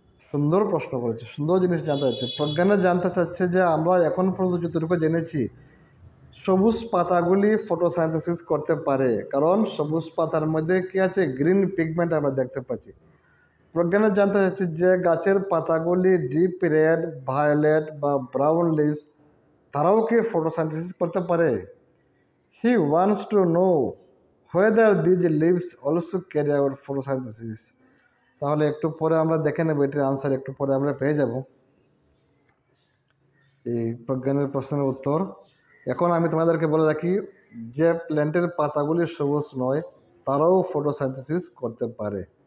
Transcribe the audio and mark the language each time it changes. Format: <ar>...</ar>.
<bn>সুন্দর প্রশ্ন করেছে, সুন্দর জিনিস জানতে চাচ্ছে। প্রজ্ঞানে জানতে চাচ্ছে যে আমরা এখন পর্যন্ত যতটুকু জেনেছি সবুজ পাতাগুলি ফটোসাইন্থেসিস করতে পারে, কারণ সবুজ পাতার মধ্যে কি আছে? গ্রিন পিগমেন্ট আমরা দেখতে পাচ্ছি। প্রজ্ঞানে জানতে চাচ্ছে যে গাছের পাতাগুলি ডিপ রেড, ভায়োলেট বা ব্রাউন লিভস তারাও কি ফটোসাইন্থেসিস করতে পারে?</bn> <en>He wants to know whether these leaves also carry out photosynthesis.</en> <bn>তাহলে একটু পরে আমরা দেখে নেব এটির আনসার, একটু পরে আমরা পেয়ে যাব এই প্রজ্ঞানের প্রশ্নের উত্তর। এখন আমি তোমাদেরকে বলে রাখি, যে প্ল্যান্টের পাতাগুলি সবুজ নয় তারাও ফটোসাইন্থেসিস করতে পারে।</bn>